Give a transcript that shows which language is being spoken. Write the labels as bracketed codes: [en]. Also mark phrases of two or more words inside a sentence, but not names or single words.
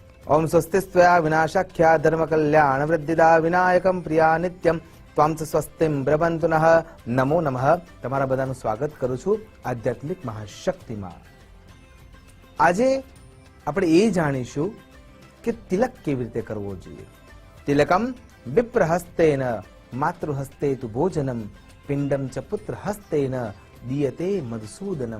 [sa] ओम स्वस्तिस्त्वया विनाशाख्या धर्म कल्याण वृद्धिदा विनायकम प्रिया नित्यम त्वां च स्वस्तिम ब्रवन्तुनः नमो नमः। [gu] તમારા બધાનું સ્વાગત કરું છું આધ્યાત્મિક મહાશક્તિમાં। આજે આપણે એ જાણીશું કે તિલક કેવી રીતે કરવો જોઈએ। [sa] तिलकम् विप्रहस्तेन मातृहस्ते तु भोजनम् पिण्डम् च पुत्रहस्तेन दीयते मधुसूदनम्।